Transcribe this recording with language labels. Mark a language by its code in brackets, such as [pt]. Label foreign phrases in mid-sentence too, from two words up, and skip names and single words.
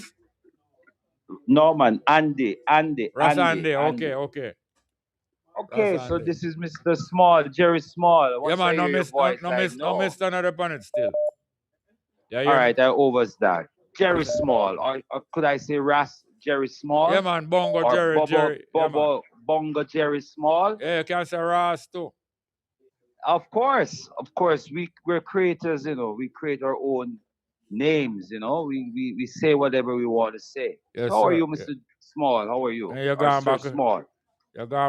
[en] No, man. Andy. Ras Andy. Okay. Okay, so this is Mr. Small, Jerry Small. Yeah, man. No miss another planet still. Yeah, all right, I overstand. Jerry Small. Or could I say Ras Jerry Small? Yeah, man. Bongo Jerry. Bongo Jerry Small. Yeah, you can say Ras too. Of course. We're creators, you know. We create our own names, you know. We say whatever we want to say. Yes, how are you, Mr. Small? How are you? You're going back. Small. You're going